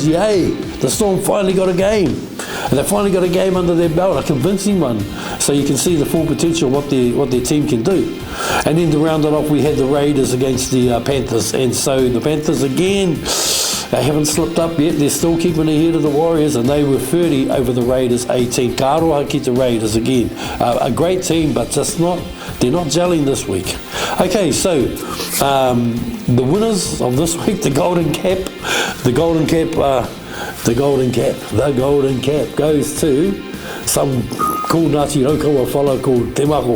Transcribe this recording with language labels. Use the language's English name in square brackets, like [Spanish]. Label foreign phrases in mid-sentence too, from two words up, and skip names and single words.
[English] Yay, the Storm finally got a game, and they finally got a game under their belt, a convincing one, so you can see the full potential of what their team can do. And then to round it off, we had the Raiders against the Panthers, and so the Panthers again, they haven't slipped up yet. They're still keeping ahead of the Warriors, and they were 30 over the Raiders 18. [Māori] Ka aroha ki te [English] Raiders again, a great team, but they're not gelling this week. Okay, so the winners of this week, the Golden Cap goes to some cool Ngāti Raukawa fellow called Te Mako.